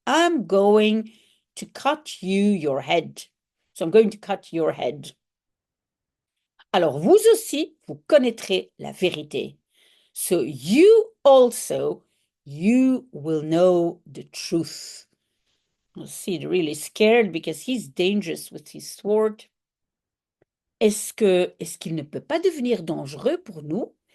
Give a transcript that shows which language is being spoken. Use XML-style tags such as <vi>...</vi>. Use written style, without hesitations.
<en>I'm going to cut you your head. So I'm going to cut your head.</en> <fr>Alors vous aussi, vous connaîtrez la vérité.</fr> <en>So you also, you will know the truth. Sid really scared because he's dangerous with his sword.</en> <fr>Est-ce qu'il ne peut pas devenir dangereux pour nous?</fr>